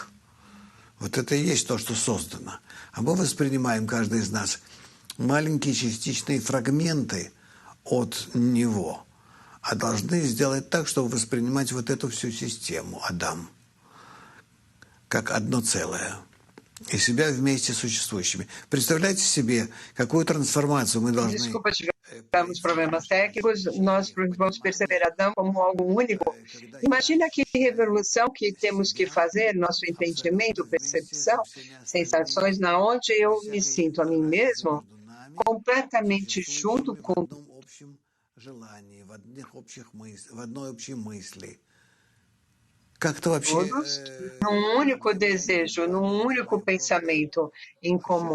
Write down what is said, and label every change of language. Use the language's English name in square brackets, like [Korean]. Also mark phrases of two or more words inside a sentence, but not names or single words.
[Russian] Вот это и есть то, что создано. А мы воспринимаем, каждый из нас, маленькие частичные фрагменты от него, а должны сделать так, чтобы воспринимать вот эту всю систему, Адам, как одно целое, и себя вместе существующими. Представляете себе, какую трансформацию мы должны... [Portuguese] Desculpa, tivemos problemas técnicos, nós vamos perceber Adão como algo único. Imagina que revolução que temos que fazer, nosso entendimento, percepção, sensações, na onde eu me sinto a mim mesmo completamente junto com todos, num único desejo, num único pensamento em comum.